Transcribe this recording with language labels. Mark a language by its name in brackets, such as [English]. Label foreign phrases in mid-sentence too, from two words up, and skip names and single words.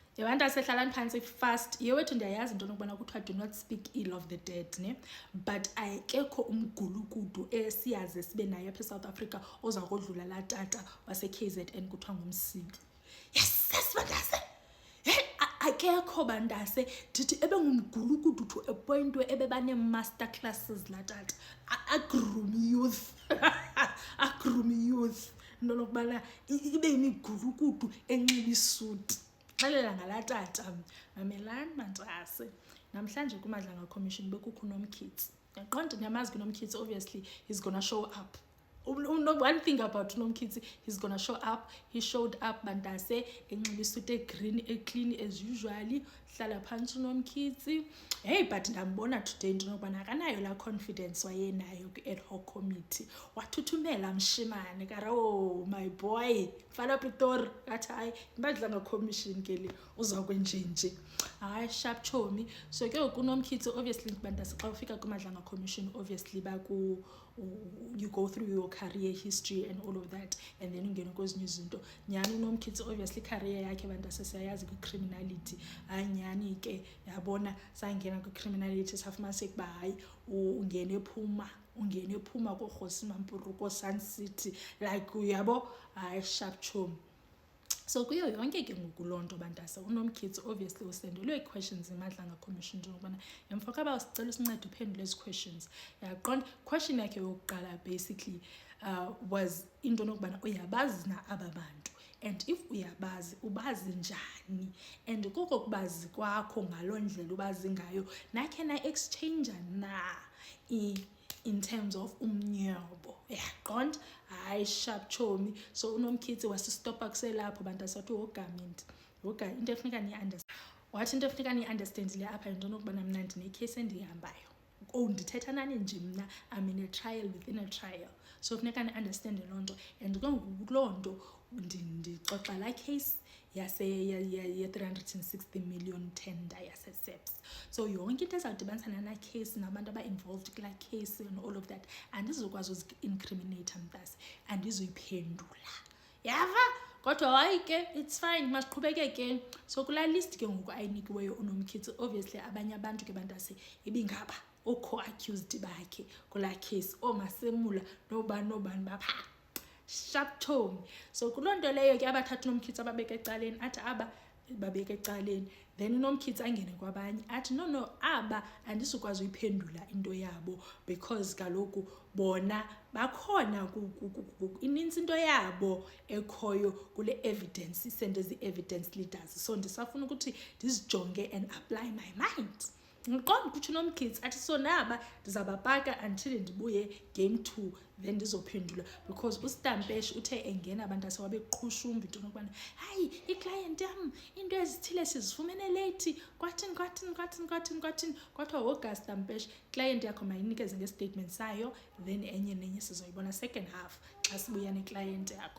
[Xhosa] yabantu asehlalani phantsi fast yewethu ndiyayazi into nokubana kuthiwa [English] do not speak ill of the dead [Xhosa] ne, but ayekekho umgulukudu esiyaze sibe naye apha eSouth Africa oza kodlula laa tata wase-KZN kuthiwa ngumsiki. Yes bandase, akekho bandase ndithi ebengumgulukudu [English] to a point where [Xhosa] ebebanee-master classes laa tata, agroom youth agroom youth into nokubana ibe yimigulukudu enxiba isuti. Xelela ngalaa tata, mamelani mantase. Namhlanje kuMadlanga Commission bekukho uNomkhithi. Yaqonda ndiyamazi uNomkhithi, [English] obviously he's gonna show up. One thing about uNomkhithi, he's gonna show up. He showed up [Xhosa] bandase enxiba isuti egreen eclean [English] as usually, [Xhosa] hlala phantsi uNomkhithi. Hey, but ndambona today into nokubana akanayo laa confidence wayenayo kwi- [English] ad hoc committee. [Xhosa] Wathuthumela mshimane kara, [English] oh my boy, [Xhosa] fana Pitori, ngathi hayi iMadlanga Commission ke le uzakwenjenje. Hayi sharp chomi. [English] So [Xhosa] ke uNomkhithi obviously bandase xa ufika kwiMadlanga Commission [English] obviously you go through your career history and all of that, and then [Xhosa] ungena kwezinye izinto. Nyani uNomkhithi obviously career yakhe bandase siyayazi kwi-criminality. Hayi nyani ke yabona sangena kwi-criminality safumaniseka uba hayi ungena ephuma koRhosi Mampuru koSun City like uyabo, hayi sharp chom. So kuyo yonke ke ngoku loo nto bandase uNomkhithi obviously usendelwe ii-questions iMadlanga Commission nje ngokubana emfoka ba usicela usincede uphendule ezi questions. Yaqonda question yakhe yokuqala [English] basically was [Xhosa] into nokubana uyabazi na aba bantu, and if uyabazi ubazi njani, and koko kubazi kwakho ngaloo ndlela ubazi ngayo nakhe na-exchange na [English] in terms of [Xhosa] umnyobo. Yaqonda, hayi sharp chomi. So uNomkhithi wasistopa kuselapho bandase wathi wogament woga into efuneka ni-understand, wathi into efuneka ni-understandile apha yinto nokubana mna ndinecase endihambayo. Ndithetha nani nje mna, [English] I'm in a trial within a trial, so [Xhosa] funeka ni-understande loo nto. And ke ngoku loo nto ndixoxa laa case ye- [English] 360 million tender [Xhosa] yase-SAPS. So yonke into ezawudibanisana na case nabantu aba-involved kulaa case [English] and all of that [Xhosa] andizokwazi uzi-incriminate mntase, andizuyiphendula. Yava? Kodwa hayi ke [English] it's fine, [Xhosa] masiqhubekeke. So kulaa list ke ngoku ayinikiweyo uNomkhithi obviously abanye abantu ke bandase ibingaba co-accused bakhe kulaa case, ooMasemula nobani bapha sharp tone. So kuloo nto leyo ke abathatha uNomkhithi ababeke ecaleni, athi aba babeke ecaleni, then uNomkhithi angene kwabanye athi no aba andisukwazi uyiphendula into yabo because kaloku bona bakhona inintsi into yabo ekhoyo kule evidence, isende ezi-evidence leaders. [English] So [Xhosa] ndisafuna ukuthi ndizijonge [English] and apply my mind. [Xhosa] Ngiqonda ukuthi uNomkhithi athi so naba ndizabapaka until ndibuye game 2 then ndizophendula, because uStampesh uthe engena abantu asewabeqhushumba into nokubana hayi iclient yam into ezithile sizifumene late kwathini kwathiwa woga Stampesh client yakho mayinikeze ngestatement sayo, then enye nenye sizoyibona [English] second half [Xhosa] xa sibuya neclient yakho.